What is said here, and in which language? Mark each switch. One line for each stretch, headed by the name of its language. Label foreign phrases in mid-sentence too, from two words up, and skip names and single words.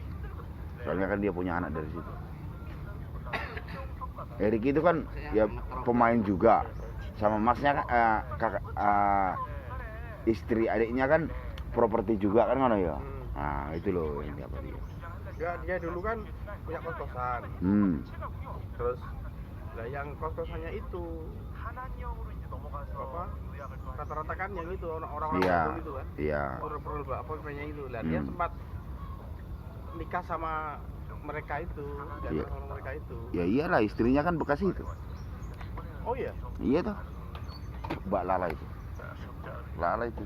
Indonesian: Soalnya kan dia punya anak dari situ. Erik itu kan ya pemain juga, sama masnya kan kakak istri adiknya kan properti juga kan
Javanese: ngono ya.
Indonesian: Nah itu loh yang apa dia. Enggak, dia dulu kan punya kos-kosan. Terus lah yang kos-kosannya itu
Korean: 한한령으로 이제 넘어가서
Indonesian: apa?
Korean: 요약을 또
Indonesian: Rata-rata kan yang itu orang-orang Iya, Bandung itu kan. iya. Perlu apa namanya itu. Lah dia sempat nikah sama mereka itu, Iya. sama mereka itu. Ya iyalah, istrinya kan bekas itu. Oh iya. Iya toh. Mbak Lala itu. Lala itu.